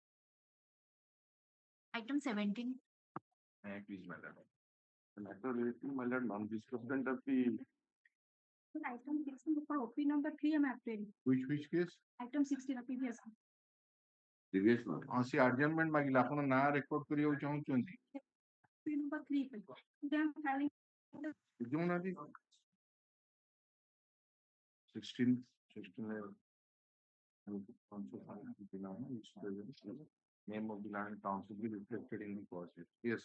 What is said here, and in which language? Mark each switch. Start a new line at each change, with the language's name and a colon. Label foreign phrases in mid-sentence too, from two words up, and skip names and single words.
English: Item 17. Please, madam. The matter relating my lord non-disbursement of the Item 16 for OP number 3 am appearing. Which case? Item 16 previous. previous one.
Odia: ସେ adjournment ମାଗିଲେ ଆପଣ ନାଁ record କରିବାକୁ ଚାହୁଁଛନ୍ତି
English: OP number 3 पे. They are filing. ବୁଝୁନାହାନ୍ତି 16 name of the land council be reflected in the process. Yes,